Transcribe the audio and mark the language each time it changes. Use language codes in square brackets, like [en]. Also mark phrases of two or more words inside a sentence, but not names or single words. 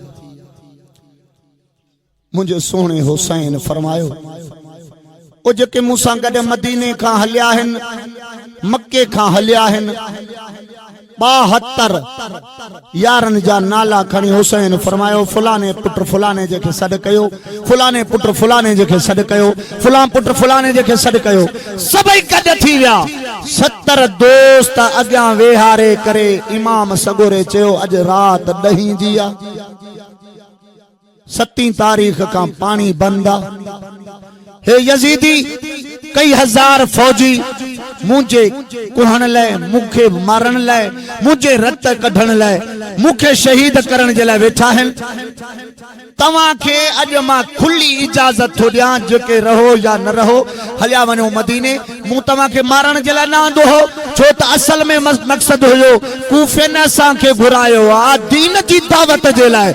[sd] मुझे सोने हुसैन फरमायो ओ जेके मूसां गड मदीने खां हलिया आहिनि मक्के खां हलिया आहिनि 72 यारनि जा नाला खणी हुसैन फरमायो फलाने पुट फलाने जेके सॾ कयो, फलाने पुट फलाने जेके सॾ कयो, फलां पुट फलाने जेके सॾ कयो। सभई गॾ थी विया। 70 दोस्त अॻियां वेहारे करे इमाम सगोरे चयो अॼु रात 10 जी आ। 7 तारीख का पानी बंद आ। हे यजीदी कई हजार फौजी मुझे कुहण लाइ मुखे मारण लाइ मुझे रत कढण लाइ मुखे शहीद करण जे लाइ वेठा आहिनि। तव्हां खे अॼु मां खुली इजाजत थो ॾियां जेके रहो या न रहो हलिया वञो मदीने। मूं तव्हां खे मारण जे लाइ न आंदो हो छो त असल में मक़सद हुयो कूफे न असां खे घुरायो आ दीन जी दावत जे लाइ।